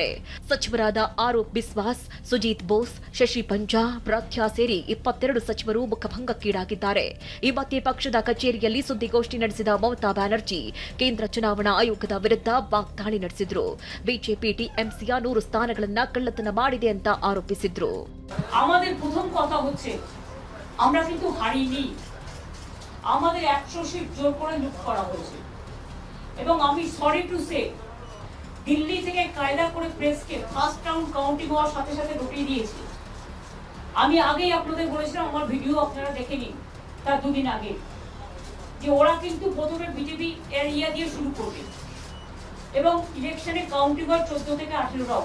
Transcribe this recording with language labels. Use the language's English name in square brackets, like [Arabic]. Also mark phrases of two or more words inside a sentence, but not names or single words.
[Kannada] ಸಚಿವರಾದ ಆರೋಪ್ ಬಿಸ್ವಾಸ್, ಸುಜೀತ್ ಬೋಸ್, ಶಶಿ ಪಂಜಾ, ಪ್ರಖ್ಯಾ ಸೇರಿ 22 ಸಚಿವರು ಮುಖಭಂಗಕ್ಕೀಡಾಗಿದ್ದಾರೆ. ಈ ಮಧ್ಯೆ ಪಕ್ಷದ ಕಚೇರಿಯಲ್ಲಿ ಸುದ್ದಿಗೋಷ್ಠಿ ನಡೆಸಿದ ಮಮತಾ ಬ್ಯಾನರ್ಜಿ ಕೇಂದ್ರ ಚುನಾವಣಾ ಆಯೋಗದ ವಿರುದ್ಧ ವಾಗ್ದಾಳಿ ನಡೆಸಿದ್ರು. ಬಿಜೆಪಿ ಟಿಎಂಸಿಯ 100 ಸ್ಥಾನಗಳನ್ನ ಕಳ್ಳತನ ಮಾಡಿದೆ ಅಂತ ಆರೋಪಿಸಿದ್ರು. [Bangla] আমরা কিন্তু হারিনি। আমাদের 100 সিট জোর করে লুট করা হয়েছে এবং আমি [English] sorry to say [Bangla] দিল্লি থেকে কায়দা করে প্রেসকে [English] first round counting [Bangla] হওয়ার সাথে সাথে রুটিয়ে দিয়েছি। আমি আগেই আপনাদের বলেছিলাম, আমার ভিডিও আপনারা দেখে নিন তার দুদিন আগে, যে ওরা কিন্তু প্রথমে বিজেপি এরিয়া দিয়ে শুরু করবে এবং ইলেকশনে কাউন্টিং হয় 14 থেকে 18 রাউন্ড।